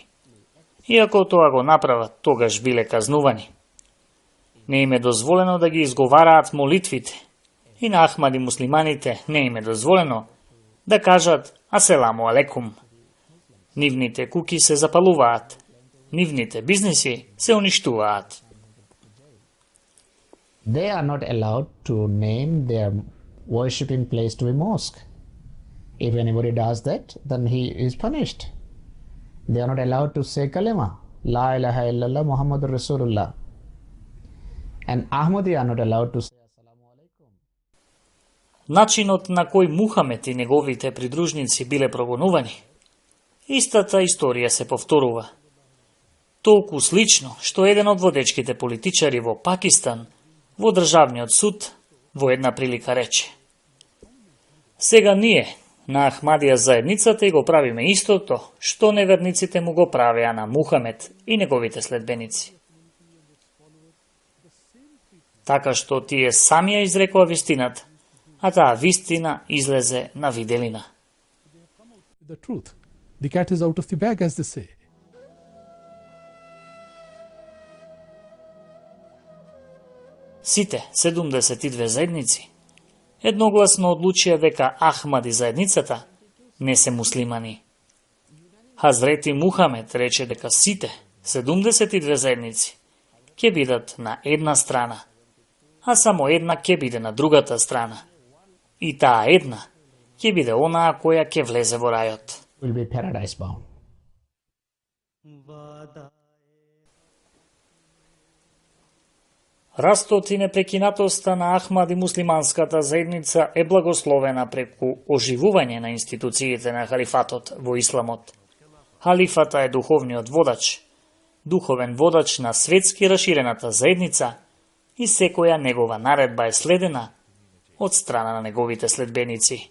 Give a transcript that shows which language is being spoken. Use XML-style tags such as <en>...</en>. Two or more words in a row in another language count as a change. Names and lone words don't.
<mk>И ако тоа го направат, тогаш биле казнувани. Не им е дозволено да ги изговараат молитвите. И на Ахмади муслиманите не им е дозволено да кажат</mk> <ar>السلام عليكم.</ar> <mk>Нивните куки се запалуваат. Нивните бизнеси се уништуваат.</mk> <en>They are not allowed to name their worshipping place to a mosque. If anybody does that, then he is punished. They are not allowed to say kalima,</en> <ar>لا إله إلا الله محمد رسول الله.</ar> <en>And Ahmadi are not allowed to say</en> <ar>السلام عليكم.</ar> <mk>Начинот на кој Мухамед и неговите придружници биле прогонувани, истата историја се повторува. Толку слично, што еден од водечките политичари во Пакистан, во државниот суд, во една прилика рече: сега ние, на Ахмадија заедницата, и го правиме истото, што неверниците му го правеа на Мухамед и неговите следбеници. Така што тие сами ја изрекоа вистината, а таа вистина излезе на виделина.</mk> <en>The truth. The cat is out of the bag, as they say.</en> <mk>Сите 72 заедници едногласно одлучија дека Ахмади заедницата не се муслимани. Хазрети Мухамед рече дека сите 72 заедници ќе бидат на една страна, а само една ќе биде на другата страна. И таа една ќе биде онаа која ќе влезе во рајот.</mk> <en>Will be paradise bound.</en> <mk>Растот и непрекинатоста на Ахмади муслиманската заедница е благословена преку оживување на институциите на халифатот во исламот. Халифата е духовниот водач, духовен водач на светски раширената заедница и секоја негова наредба е следена од страна на неговите следбеници.</mk>